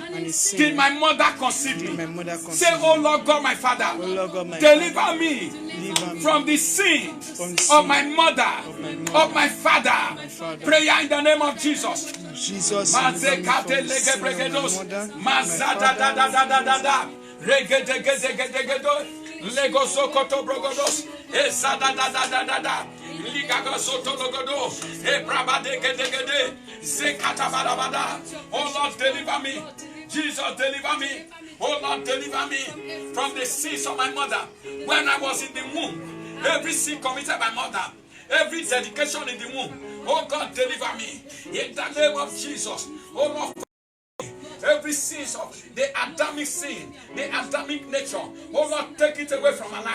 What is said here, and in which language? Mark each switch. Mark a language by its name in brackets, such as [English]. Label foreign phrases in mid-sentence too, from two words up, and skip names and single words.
[English] and in sin did my mother conceive did my me. mother Say, conceive oh me. Lord God, my O Father, Lord God, my deliver Father, me deliver me from the sin from the of sin my mother, of my father. father. Prayer in the name of Jesus. Jesus, deliver me from the sin of my mother, my Mazada da da da da da da. Regedegedegedegede. Lego sokoto brogodos. Ezada da da da da da. Ligaga soto logodo. Ebrabadegedegede. Zekata barabada. Oh Lord, deliver me. Jesus, deliver me. Oh Lord, deliver me from the sins of my mother. When I was in the womb, every sin committed by mother, every dedication in the womb, oh God, deliver me. In the name of Jesus, oh Lord, every sin of the Adamic sin, the Adamic nature, oh Lord, take it away from my life.